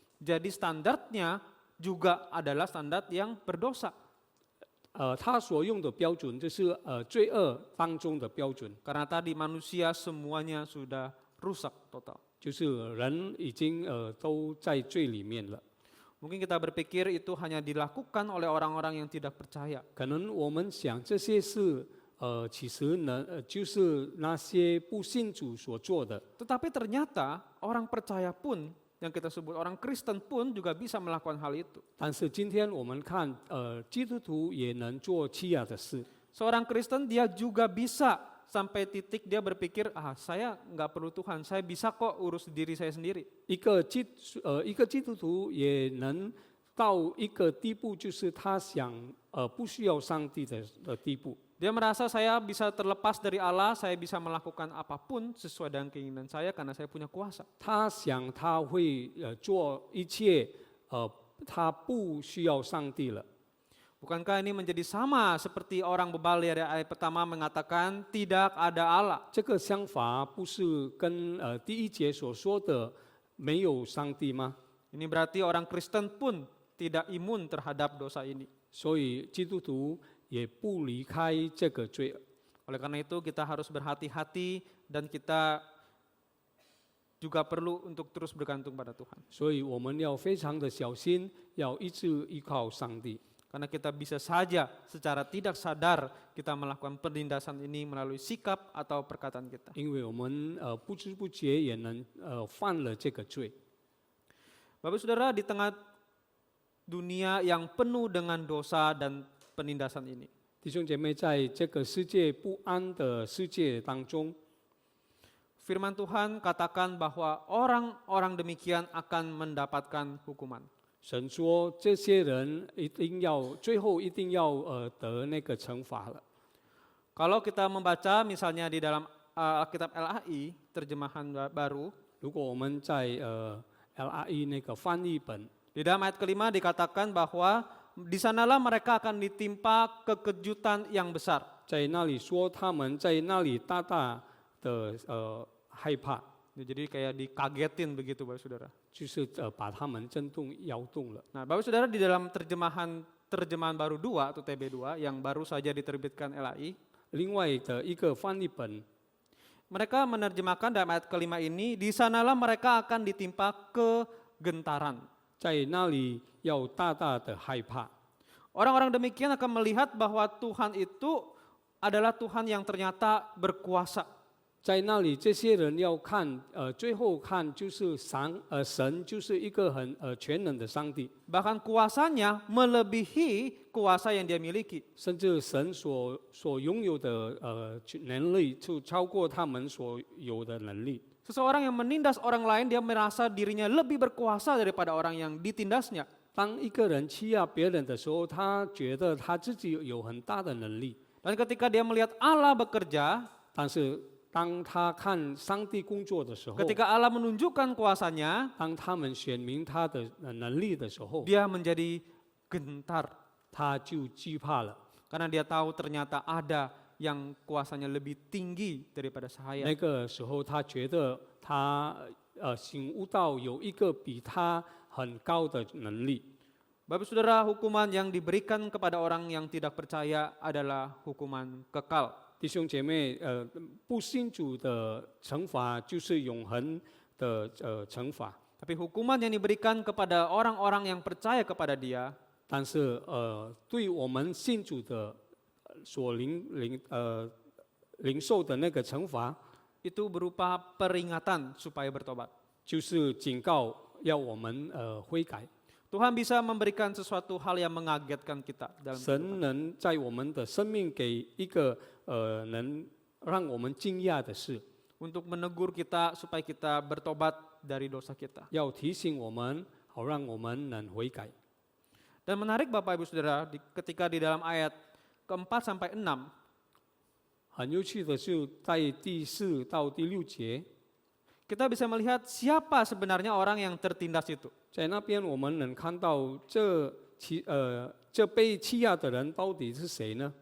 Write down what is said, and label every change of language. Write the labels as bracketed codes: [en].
[id] Jadi standarnya juga adalah standar yang berdosa. [zh] 他所用的标准就是罪恶当中的标准， [id] Karena tadi manusia semuanya sudah rusak total. [zh] 就是人已经都在罪里面了。 [id] Mungkin kita berpikir itu hanya dilakukan oleh orang-orang yang tidak percaya. [zh] 可能我们想这些事其实就是那些不信主所做的， [id] Tetapi ternyata orang percaya pun, yang kita sebut orang Kristen pun juga bisa melakukan hal itu. [zh] 但是今天我们看基督徒也能做欺压的事。 [id] Seorang Kristen dia juga bisa sampai titik dia berpikir, saya nggak perlu Tuhan, saya bisa kok urus diri saya sendiri. [zh] 一个基督徒也能到一个地步，就是他想不需要上帝的地步。 [id] Dia merasa saya bisa terlepas dari Allah, saya bisa melakukan apapun sesuai dengan keinginan saya karena saya punya kuasa. [zh] 他想他会做一切，他不需要上帝了。 [id] Bukankah ini menjadi sama seperti orang bebal dari ayat pertama mengatakan tidak ada Allah? [zh] 这个想法不是跟第一节所说的没有上帝吗？ [id] Ini berarti orang Kristen pun tidak imun terhadap dosa ini. [zh] 所以基督徒也不离开这个罪。 [id] Oleh karena itu kita harus berhati-hati dan kita juga perlu untuk terus bergantung pada Tuhan. [zh] 所以我们要非常的小心，要一直依靠上帝。 [id] Karena kita bisa saja secara tidak sadar kita melakukan penindasan ini melalui sikap atau perkataan kita. [zh] 因为我们不知不觉也能犯了这个罪。 [id] Bapak Saudara, di tengah dunia yang penuh dengan dosa dan penindasan ini, [zh] 弟兄姐妹，在这个世界不安的世界当中， [id] firman Tuhan katakan bahwa orang-orang demikian akan mendapatkan hukuman. [zh] 神说这些人最后一定要得那个惩罚了。 [id] Kalau kita membaca misalnya di dalam Alkitab LAI terjemahan baru, [zh] 如果我们在LRE 那个翻译本， [id] di dalam ayat kelima dikatakan bahwa di sanalah mereka akan ditimpa kekejutan yang besar. [zh] 在那里说他们在那里大大的害怕， [id] Jadi kayak dikagetin begitu Bapak Saudara. [zh] 就是把他们震动摇动了。 [id] Nah, Bapak Saudara di dalam terjemahan baru 2 atau TB2 yang baru saja diterbitkan LAI, [zh] 另外的一个翻译本， [id] mereka menerjemahkan dalam ayat kelima ini, di sanalah mereka akan ditimpa kegentaran. [zh] 在那里要大大的害怕。 [id] Orang-orang demikian akan melihat bahwa Tuhan itu adalah Tuhan yang ternyata berkuasa. [zh] 在那里，这些人要看，最后看就是神就是一个很全能的上帝， [id] Bahkan kuasanya melebihi kuasa yang dia miliki. [zh] 甚至神所拥有的能力，就超过他们所有的能力。 [id] Seseorang yang menindas orang lain, dia merasa dirinya lebih berkuasa daripada orang yang ditindasnya. [zh] 当一个人欺压别人的时候，他觉得他自己有很大的能力， [id] Dan ketika dia melihat Allah bekerja, [zh] 但是当他看上帝工作的时候， [id] ketika Allah menunjukkan kuasanya, [zh] 当他们显明他的能力的时候， [id] dia menjadi gentar. [zh] 他就惧怕了。 [id] Karena dia tahu ternyata ada yang kuasanya lebih tinggi daripada saya. [zh] 那个时候，他觉得他醒悟到有一个比他很高的能力。 [id] Bapak Saudara, hukuman yang diberikan kepada orang yang tidak percaya adalah hukuman kekal. [zh] 弟兄姐妹，不信主的惩罚就是永恒的惩罚， [id] Tapi hukuman yang diberikan kepada orang-orang yang percaya kepada dia [zh] 但是对我们信主的所领受的那个惩罚， [id] itu berupa peringatan supaya bertobat. [zh] 就是警告要我们悔改。 [id] Tuhan bisa memberikan sesuatu hal yang mengagetkan kita dalam [zh] 神能在我们的生命给一个能让我们惊讶的事， [id] untuk menegur kita supaya kita bertobat dari dosa kita. [zh] 要提醒我们，好让我们能悔改。 [id] Dan menarik Bapak Ibu Saudara, ketika di dalam ayat keempat sampai 6, [zh] 很有趣的是，在第4到第6节， [id] kita bisa melihat siapa sebenarnya orang yang tertindas itu. [zh] 在那边我们能看到这被欺压的人到底是谁呢？